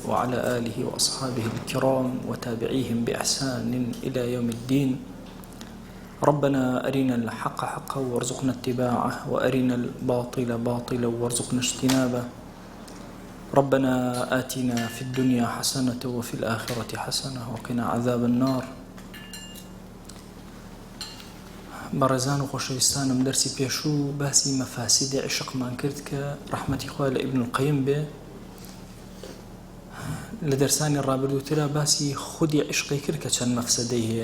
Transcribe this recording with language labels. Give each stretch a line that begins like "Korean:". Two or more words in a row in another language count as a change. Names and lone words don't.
Arabic: وعلى آله وأصحابه الكرام وتابعيهم بإحسان إلى يوم الدين. ربنا أرنا الحق حقا وارزقنا اتباعه وأرنا الباطل باطلا وارزقنا اجتنابه. ربنا آتنا في الدنيا حسنة وفي الآخرة حسنة وقنا عذاب النار.
Central Kurdish: بەڕێزان و خۆشەویستانم دەرسی پێشوو باسی مەفاسیدی عشقمان کرد کە ڕەحمەتی خوا لە ئیبن القەیم بێ. لە دەرسانی ڕابردووترا باسی خودی عشقی کرد کە چەند مەفسەدەی هەیە.